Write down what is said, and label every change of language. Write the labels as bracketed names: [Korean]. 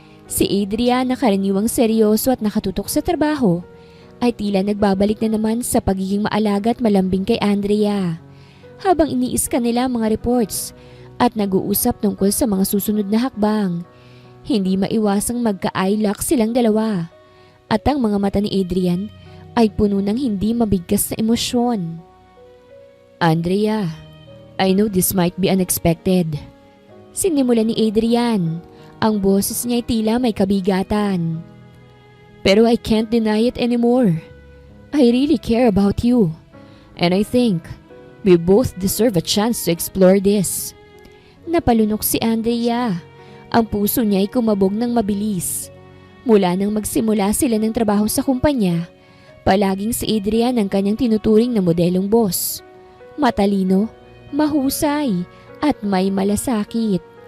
[Filipino] Si Adrian na karaniwang seryoso at nakatutok sa trabaho, ay tila nagbabalik na naman sa pagiging maalaga at malambing kay Andrea. Habang iniiska nila ang mga reports at nag-uusap tungkol sa mga susunod na hakbang, hindi maiwasang magka-eye lock silang dalawa. At ang mga mata ni Adrian ay puno ng hindi mabigkas na emosyon. [English] Andrea, I know this might be unexpected. [Filipino] Sinimula ni Adrian. Ang boses niya ay tila may kabigatan. [English] Pero I can't deny it anymore. I really care about you. And I think we both deserve a chance to explore this. [Filipino] Napalunok si Andrea. Ang puso niya ay kumabog ng mabilis. Mula nang magsimula sila ng trabaho sa kumpanya, palaging si Adrian ang kanyang tinuturing na modelong boss. Matalino, mahusay, at may malasakit.